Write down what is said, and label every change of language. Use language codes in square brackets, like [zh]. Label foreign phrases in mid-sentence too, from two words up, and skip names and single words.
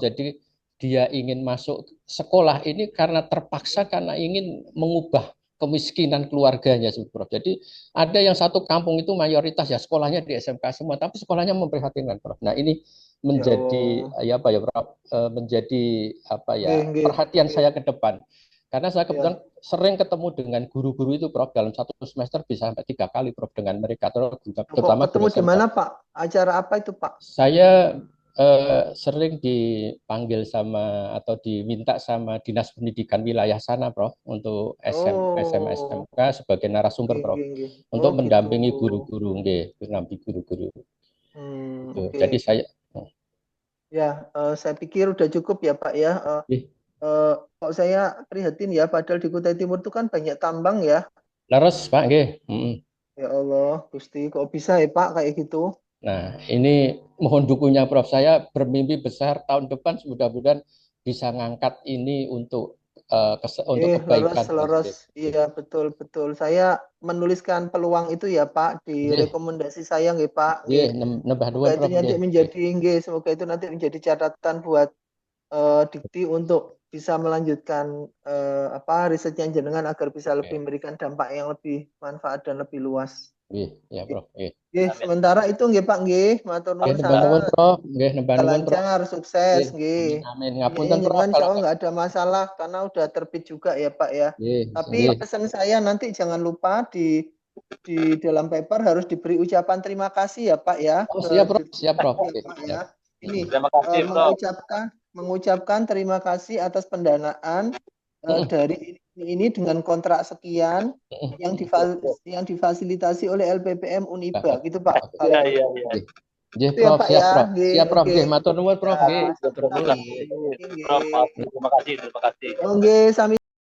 [id] Jadi dia ingin masuk sekolah ini karena terpaksa karena ingin mengubah kemiskinan keluarganya, Prof. Jadi ada yang satu kampung itu mayoritas ya sekolahnya di SMK semua, tapi sekolahnya memprihatinkan, Prof. Nah, ini Ya menjadi Allah. Prof, menjadi [jv] Nggih, nggih, [id] perhatian nggih. saya ke depan. Karena saya kebetulan Ya. sering ketemu dengan guru-guru itu, Prof, dalam satu semester bisa sampai 3 kali, Prof, dengan mereka, Kok terutama guru ketemu di SMK. mana Pak? Acara apa itu Pak? Saya Sering dipanggil sama atau diminta sama Dinas Pendidikan wilayah sana, Prof, untuk Oh, SMK sebagai narasumber, nggih, Prof, [jv] nggih, nggih. [id] Oh untuk gitu. mendampingi guru-guru, nggih, mendampingi guru-guru. Gitu. Oke. Jadi saya, Ya, saya pikir udah cukup ya Pak ya. ih, Kok saya prihatin ya, padahal di Kutai Timur itu kan banyak tambang ya. [jv] leres, Pak, nggih. Mm. [id] Ya Allah, Gusti, kok bisa ya Pak kayak gitu? Nah, ini mohon dukunnya, Prof. Saya bermimpi besar tahun depan mudah-mudahan bisa ngangkat ini untuk Leres, kebaikan, Prof. leres. [jv] Nggih, nggih, [id] Iya, betul, betul. Saya menuliskan peluang itu ya Pak di nggih, rekomendasi saya nggih Pak. Nggih. [jv] nggih, nembah [id] Semoga nuwun, itu Prof. nanti [jv] Nggih, nggih, [id] menjadi nggih, semoga itu nanti menjadi catatan buat Dikti untuk bisa melanjutkan apa risetnya jenengan agar bisa lebih nggih, memberikan dampak yang lebih manfaat dan lebih luas. nggih, ya, Prof. Nggih. Nggih, Amin. sementara itu nggih Pak nggih, matur Nggih, nuwun [jv] nembah nuwun, [id] sangat. Prof. [jv] Nggih, nembah nuwun, Prof. [id] Lancar, sukses Nggih, nggih. amin, amin. Punyanya Ngapunten, Prof, jenengan insya kalau Allah nggak ada masalah karena udah terbit juga ya Pak ya. nggih, Tapi nggih. pesan saya nanti jangan lupa di dalam paper harus diberi ucapan terima kasih ya Pak ya Oh, ke siap, Prof. Dirjen Siap, Prof. ya Nggih, Pak ya. siap. Ini Terima kasih, Prof. mengucapkan terima kasih atas pendanaan Mm, dari ini dengan kontrak sekian mm, yang difasilitasi oleh LPPM Uniba Baik. gitu Pak. Oke. Iya, Paling iya, penting. iya. [jv] Nggih. Nggih, [id] Itu ya Prof. Pak Siap, ya. Prof. Nggih, Siap, Prof. oke. [jv] Nggih, matur nuwun, [id] Ya, [jv] Prof. Nggih. Matur nuwun. [id] sami-sami. Prof, Nggih. terima kasih, terima kasih. Oke, sami